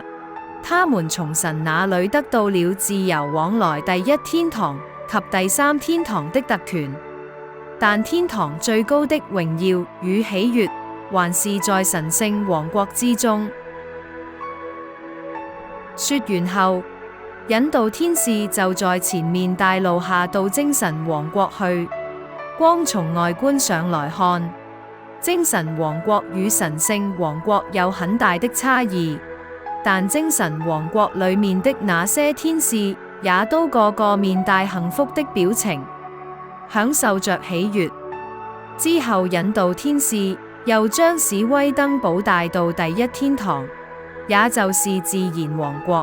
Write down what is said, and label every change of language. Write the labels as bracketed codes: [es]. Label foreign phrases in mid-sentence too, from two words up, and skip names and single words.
[zh] 他們從神那裡得到了自由往來第一天堂及第三天堂的特權，但天堂最高的榮耀與喜悅還是在神聖王國之中。說完後，引導天使就在前面帶路下到精神王國去。光從外觀上來看，精神王國與神聖王國有很大的差異，但精神王國裡面的那些天使也都個個面帶幸福的表情，享受着喜悅。之後引導天使又將史威登堡帶到第一天堂，也就是自然王國。